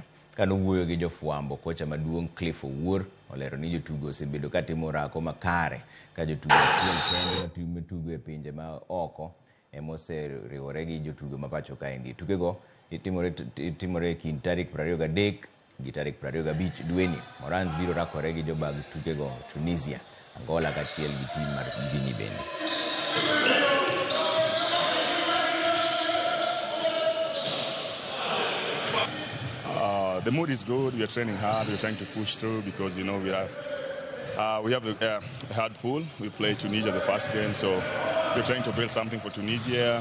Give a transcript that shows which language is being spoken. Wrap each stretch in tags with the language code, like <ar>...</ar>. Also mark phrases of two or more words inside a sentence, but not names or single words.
<luo>Kano wuoyo gi jofwambo, kocha maduong' Cliff Owuor olero ni jotugo osebedo ka timo rako makare ka jotugo achiel kende matugo e pinje ma oko emoseriwore gi jotugo mapacho kaendi. Tukego itimore kind tarik 23 gi tarik 25 dweni. Morans biro rakore gi jobag tukego Tunisia, Angola kachiel gi tim mar Guinea bende.</luo> <en>The mood is good. We are training hard. We are trying to push through because we know we have a hard pool. We play Tunisia the first game, so we're trying to build something for Tunisia.</en>